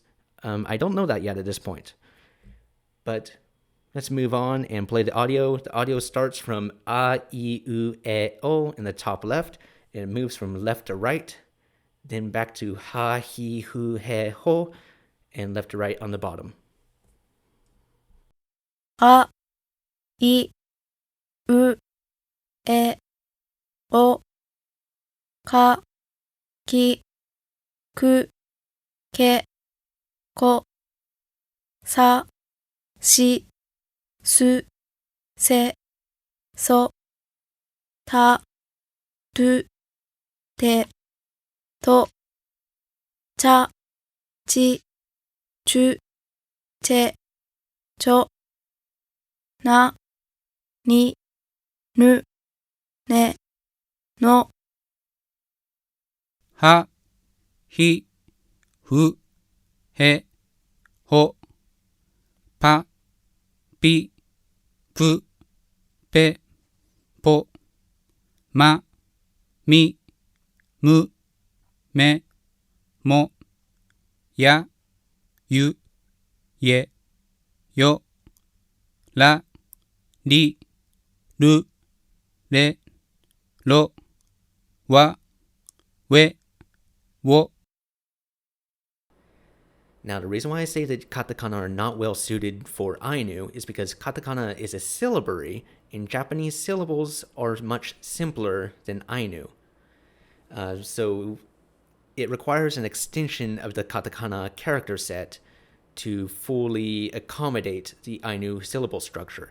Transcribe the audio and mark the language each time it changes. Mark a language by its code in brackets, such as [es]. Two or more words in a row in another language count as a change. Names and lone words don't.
[en] I don't know that yet at this point. But let's move on and play the audio. The audio starts from A, I, U, E, O in the top left, and it moves from left to right, then back to Ha, Hi, Hu, He, Ho, and left to right on the bottom. [ain] A, I, U, E, O, Ka, Ki, Ku, Ke, Ko, Sa, Si, Su, Se, So, Ta, Tu, Te, To, Cha, Chi, Chu, Che, Cho, Na, Ni, Nu, Ne, No. Ha, Hi, Hu, He, Ho, Pa, Pi, Pu, Pe, Po, Ma, Mi, Mu, Me, Mo, Ya, Yu, Ye, Yo, La, Li, Lu, Le, Lo, Wa, We, Wo. [en] Now, the reason why I say that katakana are not well suited for Ainu is because katakana is a syllabary, and Japanese syllables are much simpler than Ainu. So it requires an extension of the katakana character set to fully accommodate the Ainu syllable structure.